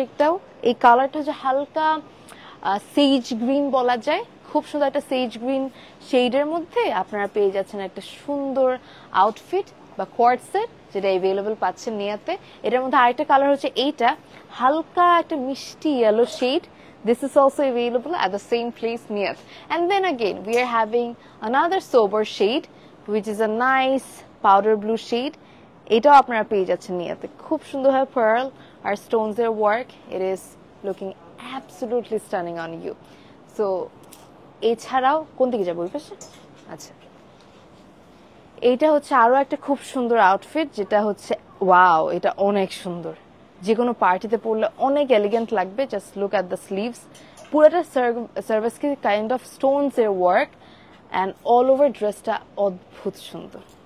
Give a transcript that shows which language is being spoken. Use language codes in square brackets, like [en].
[bn] এটাও এই কালারটা হচ্ছে হালকা সেজ গ্রিন বলা যায়, খুব সুন্দর একটা সেজ গ্রিন শেডের মধ্যে আপনারা পেয়ে যাচ্ছেন একটা সুন্দর আউটফিট বা কোয়ার্ট সেট, যেটা এভেলেবল পাচ্ছেন নিয়াতে। এটার মধ্যে আরেকটা কালার হচ্ছে এইটা, হালকা একটা মিষ্টি yellow shade. [en] This is also available at the same place near. And then again, we are having another sober shade, which is a nice powder blue shade. [bn] এটাও আপনারা পেয়ে যাচ্ছেন নিয়াতে। খুব সুন্দরভাবে pearl আর stones এর work. [en] It is looking absolutely stunning on you. [bn] So, এছাড়াও কোন দিকে যাবো? ওই পাশে? আচ্ছা। এইটা হচ্ছে আরো একটা খুব সুন্দর আউটফিট, যেটা হচ্ছে ওয়াও, এটা অনেক সুন্দর, যে কোনো পার্টিতে পরলে অনেক এলিগেন্ট লাগবে। [en] just look at the sleeves, [bn] পুরোটা সার্ভিসকে কাইন্ড অফ স্টোনস এর ওয়ার্ক, অ্যান্ড অল ওভার ড্রেসটা অদ্ভুত সুন্দর।